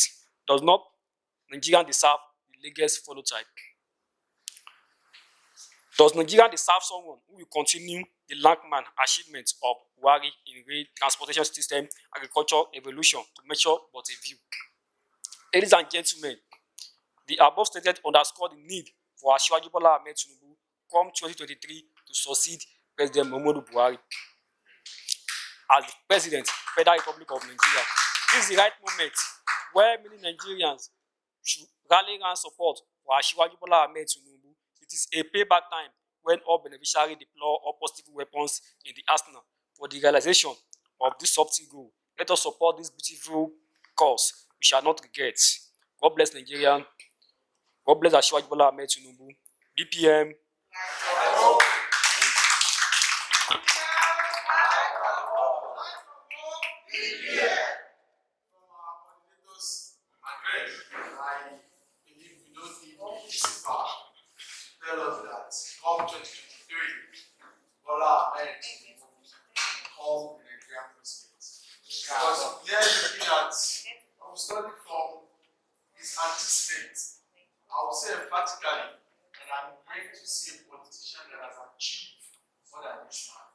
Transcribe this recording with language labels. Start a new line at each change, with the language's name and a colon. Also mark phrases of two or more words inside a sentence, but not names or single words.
English: Does not Nigeria deserve the latest phototype? Does Nigeria deserve someone who will continue the landmark achievements of Buhari in rail, transportation system, agriculture, evolution to measure but a view? Ladies and gentlemen, the above stated underscore the need for Asiwaju Bola Ahmed Tinubu come 2023 to succeed President Muhammadu Buhari as the President, Federal Republic of Nigeria. This is the right moment where many Nigerians should rally around support for Asiwaju Bola Ahmed Tinubu. It is a payback time when all beneficiaries deploy all possible weapons in the arsenal for the realization of this subtle goal. Let us support this beautiful cause. We shall not regret. God bless Nigeria. God bless Asiwaju Bola Ahmed Tinubu. BPM. Tell us that come 2023, Bola Ahmed will become the Nigerian president. Because we are looking at, I'm studying from his antecedents. I would say emphatically that I'm going to see a politician that has achieved more than this man.